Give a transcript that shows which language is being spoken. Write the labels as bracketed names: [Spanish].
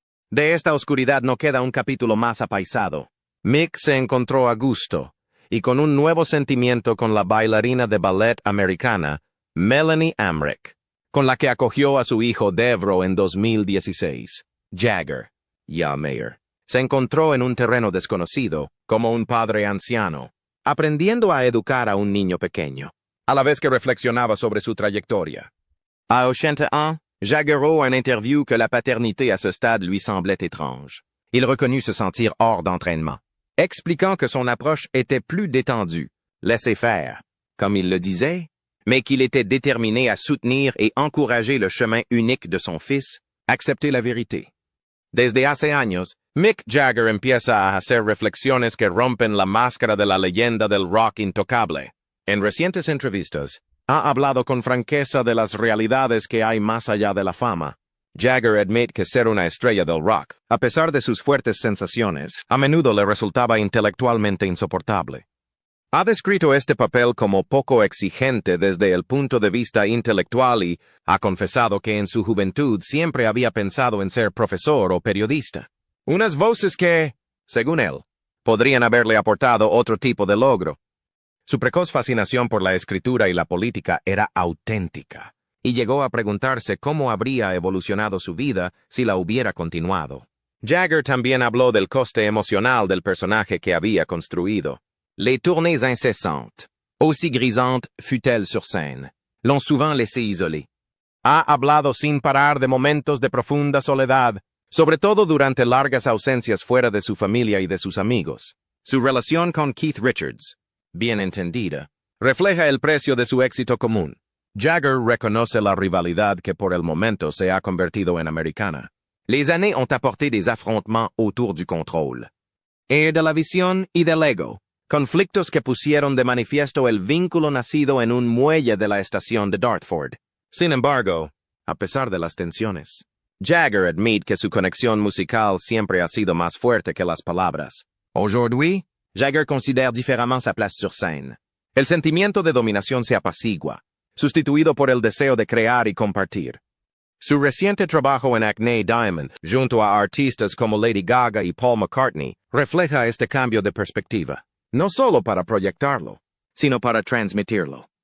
[Spanish] De esta oscuridad no queda un capítulo más apaisado. Mick se encontró a gusto, y con un nuevo sentimiento con la bailarina de ballet americana, Melanie Amrich, con la que acogió a su hijo Devro en 2016. Jagger, ya mayor, se encontró en un terreno desconocido, como un padre anciano, aprendiendo a educar a un niño pequeño, a la vez que reflexionaba sobre su trayectoria. [French] À 80 ans, Jagger eut un interview que la paternité à ce stade lui semblait étrange. Il reconnut se sentir hors d'entraînement, expliquant que son approche était plus détendue, laissez-faire, comme il le disait, mais qu'il était déterminé à soutenir et encourager le chemin unique de son fils, accepter la vérité. [Spanish] Desde hace años, Mick Jagger empieza a hacer reflexiones que rompen la máscara de la leyenda del rock intocable. En recientes entrevistas, ha hablado con franqueza de las realidades que hay más allá de la fama. Jagger admite que ser una estrella del rock, a pesar de sus fuertes sensaciones, a menudo le resultaba intelectualmente insoportable. Ha descrito este papel como poco exigente desde el punto de vista intelectual y ha confesado que en su juventud siempre había pensado en ser profesor o periodista. Unas voces que, según él, podrían haberle aportado otro tipo de logro. Su precoz fascinación por la escritura y la política era auténtica, y llegó a preguntarse cómo habría evolucionado su vida si la hubiera continuado. Jagger también habló del coste emocional del personaje que había construido. [French] Les tournées incessantes, aussi grisantes fut-elle sur scène, l'ont souvent laissé isolé. [Spanish] Ha hablado sin parar de momentos de profunda soledad, sobre todo durante largas ausencias fuera de su familia y de sus amigos. Su relación con Keith Richards, bien entendida, refleja el precio de su éxito común. Jagger reconoce la rivalidad que por el momento se ha convertido en americana. [French] Les années ont apporté des affrontements autour du contrôle. Et de la [Spanish] visión y del ego. Conflictos que pusieron de manifiesto el vínculo nacido en un muelle de la estación de Dartford. Sin embargo, a pesar de las tensiones, Jagger admite que su conexión musical siempre ha sido más fuerte que las palabras. [French] Aujourd'hui, Jagger considère différemment sa place sur scène. [Spanish] El sentimiento de dominación se apacigua, sustituido por el deseo de crear y compartir. Su reciente trabajo en Acne Diamond, junto a artistas como Lady Gaga y Paul McCartney, refleja este cambio de perspectiva. No solo para proyectarlo, sino para transmitirlo.